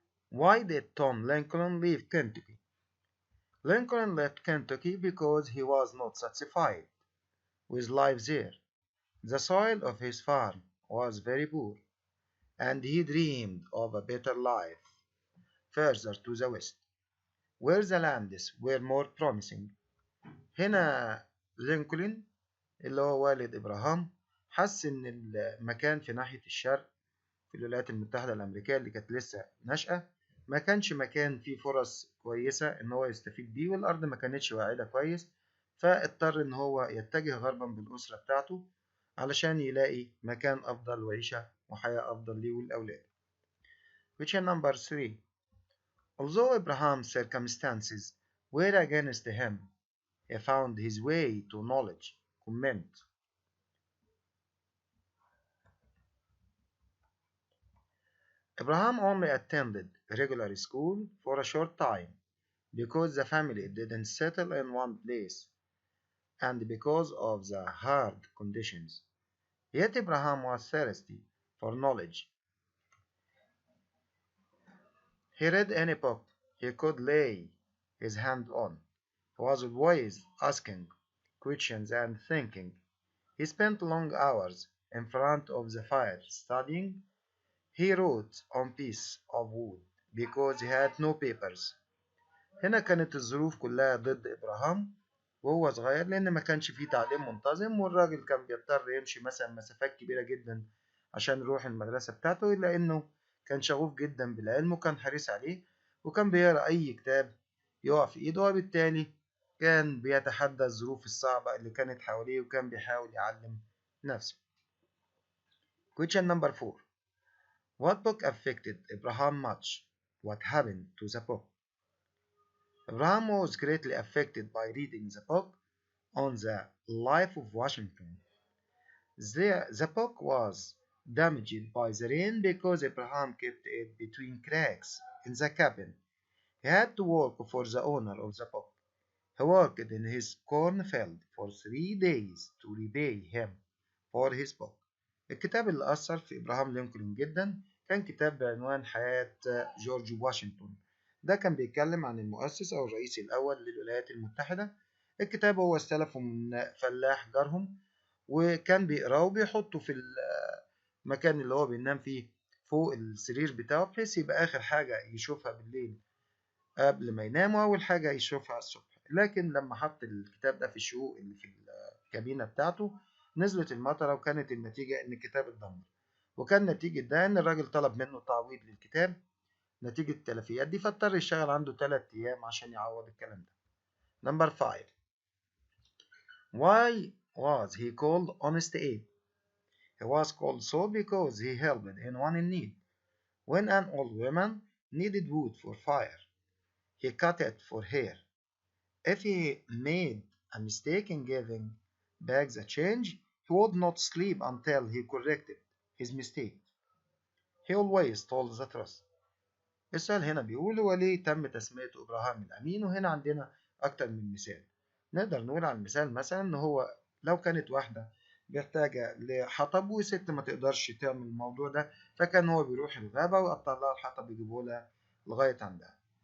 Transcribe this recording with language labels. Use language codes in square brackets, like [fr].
[en] Why did Tom Lincoln leave Kentucky? Lincoln left Kentucky because he was not satisfied with life there. The soil of his farm was very poor, and he dreamed of a better life further to the west, where the lands were more promising. [ar] هنا لينكولن اللي هو والد إبراهام حس إن المكان في ناحية الشرق في الولايات المتحدة الأمريكية اللي كانت لسه ناشئة ما كانش مكان فيه فرص كويسة إن هو يستفيد بيه، والأرض ما كانتش واعدة كويس، فاضطر إن هو يتجه غربا بالأسرة بتاعته علشان يلاقي مكان أفضل وعيشة وحياة أفضل ليه والأولاد. [en] Question number 3. Although Abraham's circumstances were against him, he found his way to knowledge. Comment. Abraham only attended regular school for a short time because the family didn't settle in one place and because of the hard conditions. Yet Abraham was thirsty for knowledge. He read any book he could lay his hand on. He was always asking questions and thinking. He spent long hours in front of the fire studying. He wrote on piece of wood because he had no papers. [ar] هنا كانت الظروف كلها ضد إبراهام وهو صغير، لأن ما كانش فيه تعليم منتظم، والراجل كان بيضطر يمشي مثلا مسافات كبيرة جدا عشان يروح المدرسة بتاعته، إلا إنه كان شغوف جدا بالعلم وكان حريص عليه، وكان بيقرأ أي كتاب يقع في إيده، وبالتالي كان بيتحدى الظروف الصعبة اللي كانت حواليه وكان بيحاول يعلم نفسه. [en] Question number 4. What book affected Abraham much? What happened to the book? Abraham was greatly affected by reading the book on the life of Washington. The book was damaged by the rain because Abraham kept it between cracks in the cabin. He had to work for the owner of the book. He worked in his cornfield for 3 days to repay him for his book. [ar] الكتاب اللي أثر في إبراهام لينكولن جدا كان كتاب بعنوان حياة جورج واشنطن. ده كان بيتكلم عن المؤسس أو الرئيس الأول للولايات المتحدة. الكتاب هو استلفه من فلاح جارهم، وكان بيقراه وبيحطه في المكان اللي هو بينام فيه فوق السرير بتاعه، بحيث يبقى آخر حاجة يشوفها بالليل قبل ما ينام وأول حاجة يشوفها الصبح. لكن لما حط الكتاب ده في الشقوق اللي في الكابينة بتاعته نزلت المطرة، وكانت النتيجة إن الكتاب اتدمر. وكان نتيجة ده إن الراجل طلب منه تعويض للكتاب نتيجة التلفيات دي، فاضطر يشتغل عنده 3 أيام عشان يعوض الكلام ده. [en] Number 5. Why was he called Honest Abe? He was called so because he helped anyone in need. When an old woman needed wood for fire, he cut it for her. If he made a mistake in giving back the change, he would not sleep until he corrected his mistake. He always told the truth. [ar] السؤال هنا بيقول هو ليه تم تسمية إبراهام الأمين؟ وهنا عندنا أكتر من مثال. نقدر نقول على المثال مثلا إن هو لو كانت واحدة محتاجة لحطب وست ما تقدرش تعمل الموضوع ده، فكان هو بيروح الغابة ويقطع لها الحطب يجيبه لها لغاية عندها.